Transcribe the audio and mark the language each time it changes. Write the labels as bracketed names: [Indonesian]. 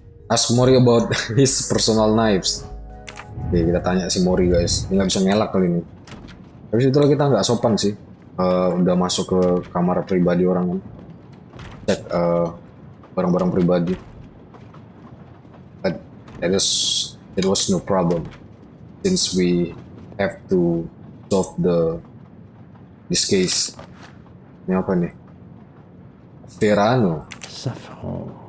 [English] Ask Mori about his personal knives. [Indonesian] Oke, kita tanya si Mori guys. Dia nggak bisa ngelak kali ini. Habis itu kita nggak sopan sih. Udah masuk ke kamar pribadi orang kan. Cek barang-barang pribadi. [English] But it was no problem since we have to solve this case. [Indonesian] Ini apa nih? Verano. [English] Saffron.